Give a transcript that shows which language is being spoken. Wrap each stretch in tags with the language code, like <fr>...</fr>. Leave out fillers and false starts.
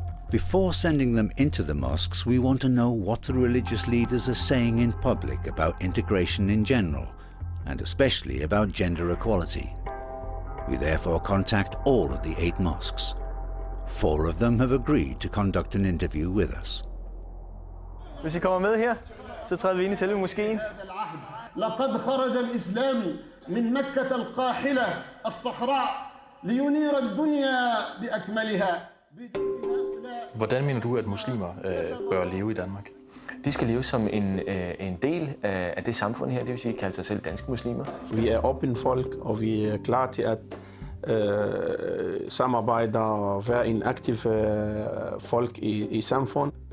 <en>Before sending them into the mosques, we want to know what the religious leaders are saying in public about integration in general, and especially about gender equality. We therefore contact all of the 8 mosques. 4 of them have agreed to conduct an interview with us.</en> <da>Hvis I kommer med her, så træder vi ind i selve moskeen.</da> <ar>لقد خرج الإسلام من مكة القاحلة الصحراء لينير الدنيا بأكملها.</ar> <da>Hvordan mener du, at muslimer bør leve i Danmark? De skal leve som en del af det samfund her, det vil sige kalde sig selv danske muslimer. Vi er åbne folk, og vi er klar til at samarbejde og være en aktiv folk i samfundet.</da>